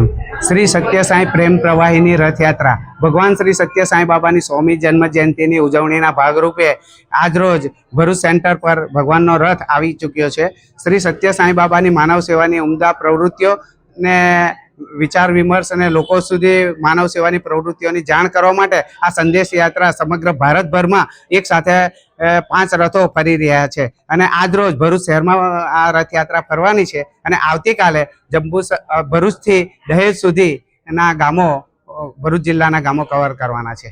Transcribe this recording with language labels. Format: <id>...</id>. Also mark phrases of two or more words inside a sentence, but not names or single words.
<gu>શ્રી સત્ય સાઈ પ્રેમ પ્રવાહિની રથ યાત્રા ભગવાન શ્રી સત્ય સાઈ બાબાની 100મી જન્મ જયંતીની उजवણીના ભાગરૂપે આજરોજ ભરૂચ સેન્ટર પર ભગવાનનો રથ આવી ચૂક્યો છે। શ્રી સત્ય સાઈ બાબાની માનવ સેવાની ઉમદા પ્રવૃત્તિઓ ને વિચાર વિમર્શ અને લોકો સુધી માનવ સેવાની પ્રવૃત્તિઓની જાણ કરવા માટે આ સંદેશ યાત્રા સમગ્ર ભારતભરમાં એક સાથે 5 રથો ફરી રહ્યા છે અને આજરોજ ભરૂચ શહેરમાં આ રથયાત્રા ફરવાની છે અને આવતીકાલે ભરૂચથી દહેજ સુધીના ગામો ભરૂચ જિલ્લાના ગામો કવર કરવાના છે।</gu>